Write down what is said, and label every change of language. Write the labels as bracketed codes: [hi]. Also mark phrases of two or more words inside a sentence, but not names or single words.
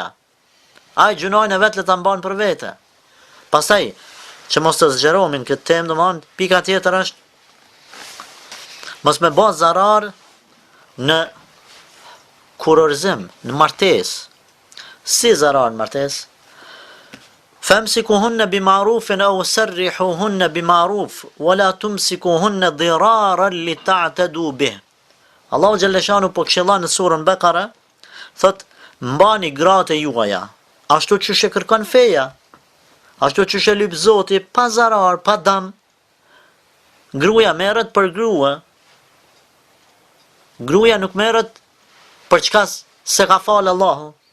[sq] Ai gjunojnë e vetë le ta mban për vete. Pastaj, që mos të zgjeromin këtë temë, domthon, pika tjetër është mos me bë zarar në kurorëzim, në martesë. Si zarar në martesë? [ar] فأمسكوهن بمعروف أو سرحوهن بمعروف ولا تمسكوهن ضرارا لتعتدوا به. [sq] Allahu [ar] جل شأنه [sq] po këshillon në surën Bekara, thot mbani gratë juaja ashtu që shë kërkon feja, ashtu që shë lyp Zoti, pa zarar, pa dam. Gruaja merret për grua. Gruaja nuk merret për çka se ka falë Allahu.